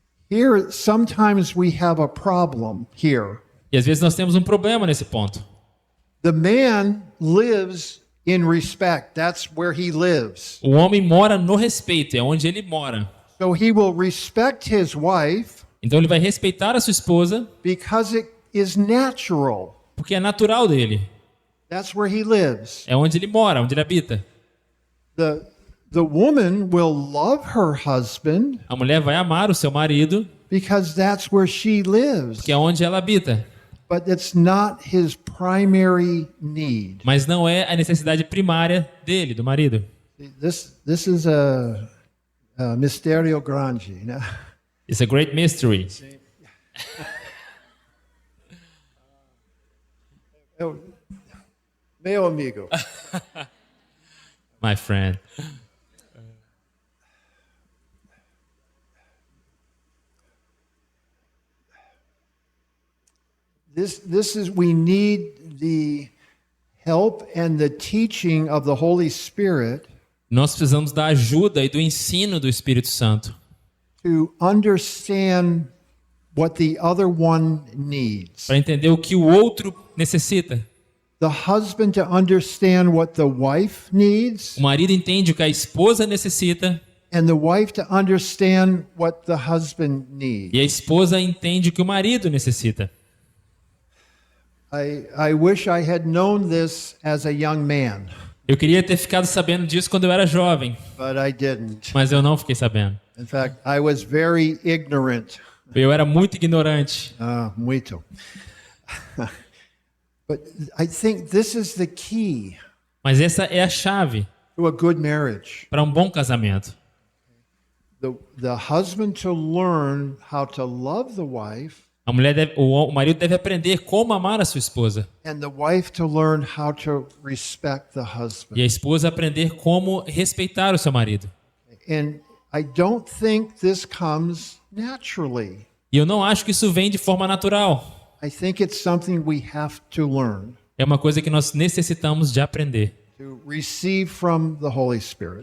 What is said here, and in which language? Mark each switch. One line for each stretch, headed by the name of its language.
English: Here, sometimes we have a problem here.
Portuguese: E às vezes nós temos um problema nesse ponto.
English: The man lives in respect. That's where he lives.
Portuguese: O homem mora no respeito, é onde ele mora.
English: So he will respect his wife
Portuguese: Então ele vai respeitar a sua esposa
English: because it is natural.
Portuguese: porque é natural dele.
English: That's where he lives.
Portuguese: É onde ele mora, onde ele habita.
English: The woman will love her husband
Portuguese: A mulher vai amar o seu marido
English: because that's where she lives.
Portuguese: porque é onde ela habita.
English: But it's not his primary need.
Portuguese: Mas não é a necessidade primária dele, do marido.
English: This is a
Portuguese: mistério grande. Né?
English: It's a great mystery.
Portuguese: Meu amigo.
English: My friend. This is, we need the help and the teaching of the Holy Spirit
Portuguese: Nós precisamos da ajuda e do ensino do Espírito Santo
English: to understand what the other one needs.
Portuguese: para entender o que o outro necessita.
English: The husband to understand what the wife needs,
Portuguese: O marido entende o que a esposa necessita
English: and the wife to understand what the husband needs.
Portuguese: e a esposa entende o que o marido necessita.
English: I wish I had known this as a young man,
Portuguese: Eu queria ter ficado sabendo disso quando eu era jovem,
English: but I didn't.
Portuguese: mas eu não fiquei sabendo.
English: In fact, I was very ignorant.
Portuguese: Eu era muito ignorante. Muito.
English: But I think this is the key.
Portuguese: Mas essa é a chave
English: to a good marriage.
Portuguese: para um bom casamento.
English: The husband to learn how to love the wife,
Portuguese: O marido deve aprender como amar a sua esposa.
English: and the wife to learn how to respect the husband.
Portuguese: E a esposa aprender como respeitar o seu marido.
English: And I don't think this comes naturally.
Portuguese: E eu não acho que isso vem de forma natural.
English: I think it's something we have to learn,
Portuguese: É uma coisa que nós necessitamos de aprender,
English: to receive from the Holy Spirit.